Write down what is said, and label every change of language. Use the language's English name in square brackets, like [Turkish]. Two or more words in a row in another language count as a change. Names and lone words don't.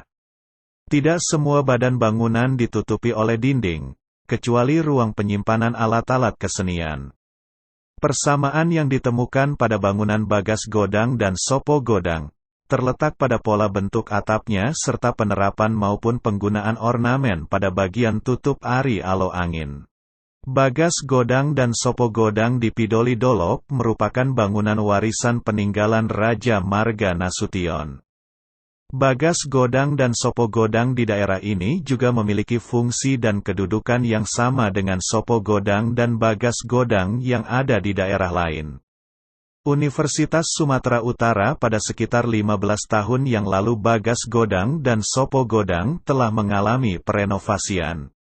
[Indonesian] Tidak semua badan bangunan ditutupi oleh dinding, kecuali ruang penyimpanan alat-alat kesenian. Persamaan yang ditemukan pada bangunan Bagas Godang dan Sopo Godang, terletak pada pola bentuk atapnya serta penerapan maupun penggunaan ornamen pada bagian tutup ari alo angin. Bagas Godang dan Sopo Godang di Pidoli Dolok merupakan bangunan warisan peninggalan Raja Marga Nasution. Bagas Godang dan Sopo Godang di daerah ini juga memiliki fungsi dan kedudukan yang sama dengan Sopo Godang dan Bagas Godang yang ada di daerah lain. Universitas Sumatera Utara pada sekitar 15 tahun yang lalu Bagas Godang dan Sopo Godang telah mengalami perenovasian.